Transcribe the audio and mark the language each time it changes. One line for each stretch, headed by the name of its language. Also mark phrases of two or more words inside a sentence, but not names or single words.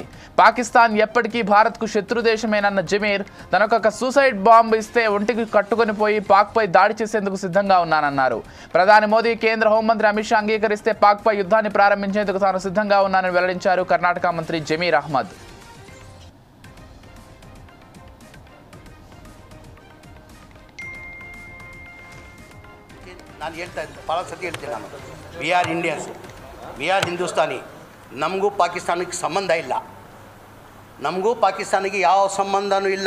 Telugu: పాకిస్తాన్ ఎప్పటికీ భారత్కు శత్రు దేశమేనన్న జమీర్ తనకొక సూసైడ్ బాంబు ఇస్తే ఒంటికి కట్టుకొని పోయి పాక్పై దాడి చేసేందుకు సిద్ధంగా ఉన్నానన్నారు. ప్రధాని మోదీ కేంద్ర హోంమంత్రి అమిత్ షా అంగీకరిస్తే పాక్పై యుద్ధాన్ని ప్రారంభించేందుకు తాను సిద్ధంగా ఉన్నానని వెల్లడించారు కర్ణాటక మంత్రి జమీర్ అహ్మద్.
Kannada: ನಾನು ಹೇಳ್ತಾ ಇದ್ದೆ ಭಾಳ ಸತಿ ಹೇಳ್ತೀನಿ ನಾನು,
English: we are Indians, we are Hindustani.
Kannada: ನಮಗೂ ಪಾಕಿಸ್ತಾನಕ್ಕೆ ಸಂಬಂಧ ಇಲ್ಲ, ನಮಗೂ ಪಾಕಿಸ್ತಾನಿಗೆ ಯಾವ ಸಂಬಂಧನೂ ಇಲ್ಲ.